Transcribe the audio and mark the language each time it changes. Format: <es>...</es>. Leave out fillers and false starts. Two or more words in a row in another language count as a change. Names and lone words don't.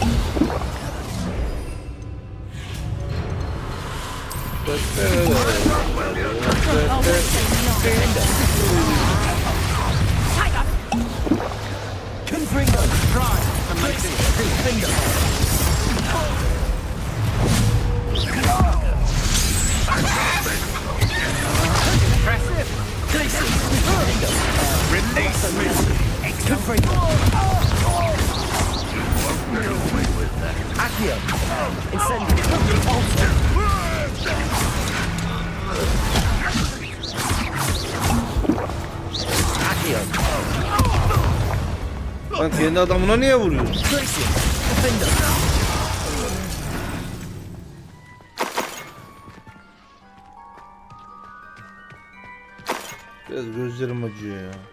<en>Confringo. Try to make this Confringo. Impressive. Release me! Confringo. Accio. Incendio.</en> <tr>Olsun.</tr> <en>Accio.</en> <tr>Lan kendi adamına niye vuruyorsun?</tr> <en>Tracy. Defender.</en> <tr>Biraz gözlerim acıyor ya.</tr>